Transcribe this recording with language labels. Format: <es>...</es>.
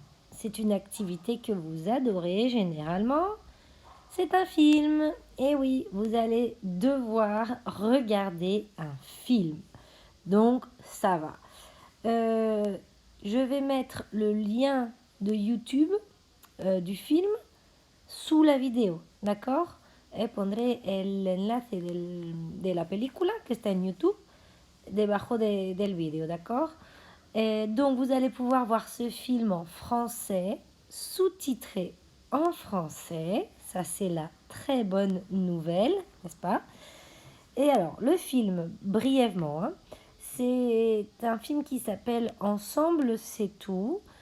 <fr>C'est une activité que vous adorez généralement. C'est un film. Et oui, vous allez devoir regarder un film. Donc, ça va. Je vais mettre le lien de YouTube du film sous la vidéo, d'accord?</fr> <es>Pondré el enlace de la película que está en YouTube debajo del vidéo,</es> <fr>d'accord? Donc vous allez pouvoir voir ce film en français, sous-titré en français. Ça c'est la très bonne nouvelle, n'est-ce pas? Et alors, le film, brièvement, hein, c'est un film qui s'appelle Ensemble, c'est tout.</fr>